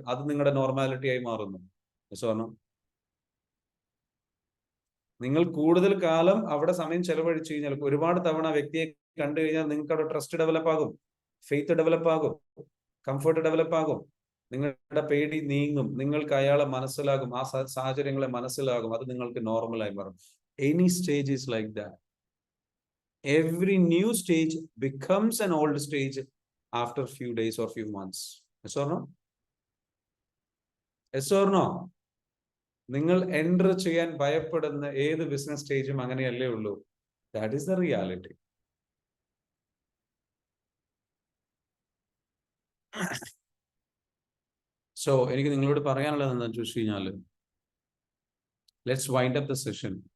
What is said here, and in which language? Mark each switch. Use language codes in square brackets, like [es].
[ml] അത് നിങ്ങളുടെ നോർമാലിറ്റി ആയി മാറുന്നു. സോനോ, നിങ്ങൾ കൂടുതൽ കാലം അവിടെ സമയം ചെലവഴിച്ചു കഴിഞ്ഞാൽ, ഒരുപാട് തവണ വ്യക്തിയെ കണ്ടു കഴിഞ്ഞാൽ നിങ്ങൾക്ക് അവിടെ ട്രസ്റ്റ് ഡെവലപ്പ് ആകും, ഫെയ്ത്ത് ഡെവലപ്പ് ആകും, കംഫർട്ട് ഡെവലപ്പ് ആകും. നിങ്ങളുടെ പേടി നീങ്ങും, നിങ്ങൾക്ക് അയാളെ മനസ്സിലാകും, ആ സാഹചര്യങ്ങളെ മനസ്സിലാകും. അത് നിങ്ങൾക്ക് നോർമലായി മാറും. [en] Any stage is like that. Every new stage becomes an old stage after few days or few months. Yes or no? Yes or no? [ml] നിങ്ങൾ എൻ്റർ ചെയ്യാൻ ഭയപ്പെടുന്ന ഏത് ബിസിനസ് സ്റ്റേജും അങ്ങനെയല്ലേ ഉള്ളൂ. [en] That is the reality. [ml] So എനിക്ക് നിങ്ങളോട് പറയാനുള്ളത് എന്താണെന്ന് ചോദിച്ചു കഴിഞ്ഞാൽ, [en] Let's wind up the session.